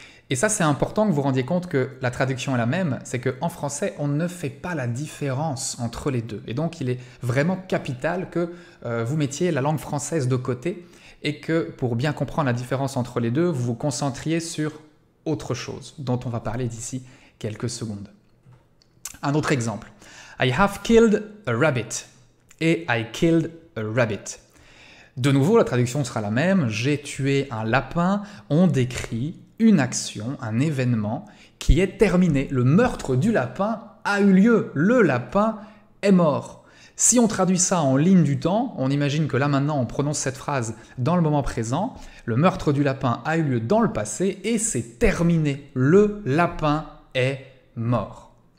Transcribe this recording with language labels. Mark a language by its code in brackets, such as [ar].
[fr] Et ça, c'est important que vous rendiez compte que la traduction est la même, c'est qu'en français, on ne fait pas la différence entre les deux. Et donc, il est vraiment capital que vous mettiez la langue française de côté et que, pour bien comprendre la différence entre les deux, vous vous concentriez sur autre chose, dont on va parler d'ici quelques secondes. Un autre exemple. [en] I have killed a rabbit et I killed a rabbit. [fr] De nouveau, la traduction sera la même, j'ai tué un lapin, on décrit une action, un événement qui est terminé. Le meurtre du lapin a eu lieu, le lapin est mort. Si on traduit ça en ligne du temps, on imagine que là maintenant on prononce cette phrase dans le moment présent, le meurtre du lapin a eu lieu dans le passé et c'est terminé, le lapin est mort.